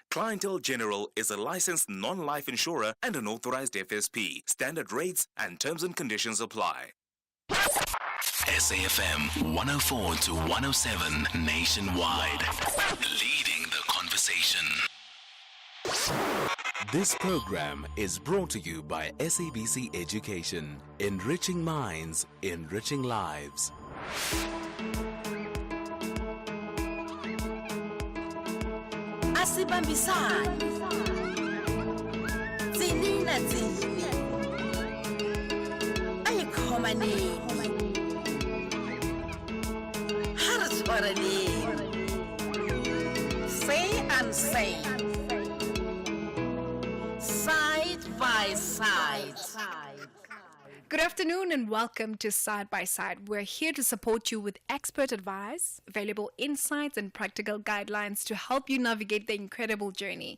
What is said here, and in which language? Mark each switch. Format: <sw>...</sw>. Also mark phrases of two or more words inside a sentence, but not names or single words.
<en>Clientele General is a licensed non-life insurer and an authorized FSP. Standard rates and terms and conditions apply. SAFM 104 to 107 nationwide. Leading the conversation. This program is brought to you by SABC Education. Enriching minds, enriching lives.</en> <zu>Asibambisani</zu> <st>Tsini na tsini. Ay khomaneng. Ha re tshwaraneng.</st> <en>Say and say. Side by side. Good afternoon and welcome to Side by Side. We're here to support you with expert advice, valuable insights and practical guidelines to help you navigate the incredible journey.</en>